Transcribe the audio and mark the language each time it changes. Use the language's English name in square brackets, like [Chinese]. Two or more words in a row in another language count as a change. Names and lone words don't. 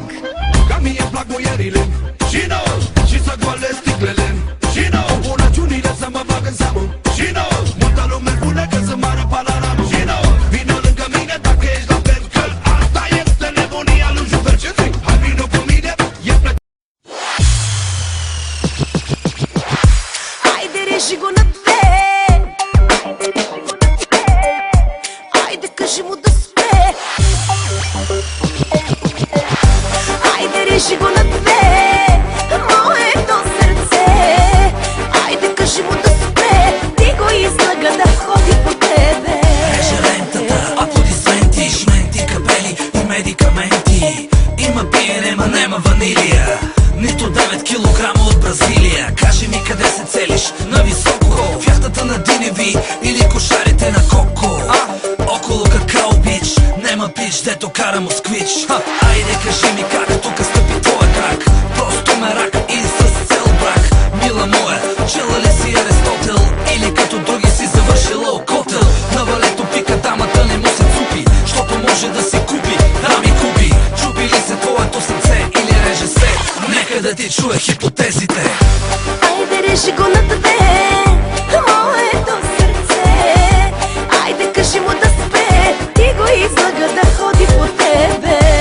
[Romanian] Ca mie îmi plac muierile și nouă, și să goalesc sticlele și nouă, bunăciunile să mă fac în seamă și nouă, multă lume spune că sunt mare panoramă și nouă, vino lângă mine dacă ești la fel, că asta este nebunia lui Juvel. Ce zic? Hai vino cu mine, e plăcut. [Macedonian] Ајде реши го на две, ајде кажи му да спре. Ајде реши го на две, мое то срце. Ајде кажи му да спре, ти го излага да ходи по тебе. [Bulgarian] Rentata, аплодисменти, шменти, капели и медикаменти. Има пиене, ма нема ванилия, нито 9 килограма от Бразилия. Кажи ми къде се целиш, на високо, в яхтата на Диневи или кошарите на Коко. Около какао бич, нема пич, дето кара москвич. Айде кажи ми как тука стъпи твоя крак, просто мерак и с цел брак. Мила моя, чела ли си Аристотел или като други си завършила окотел? На валето пика дамата не му се цупи, защото може да си купи, да ми купи. Чупи ли се твоето сърце или реже се? Нека да ти чуя хипотезите. [Macedonian] Ајде реши го на две, мое то срце. Ајде кажи му да спре, ти го излага да ходи по тебе.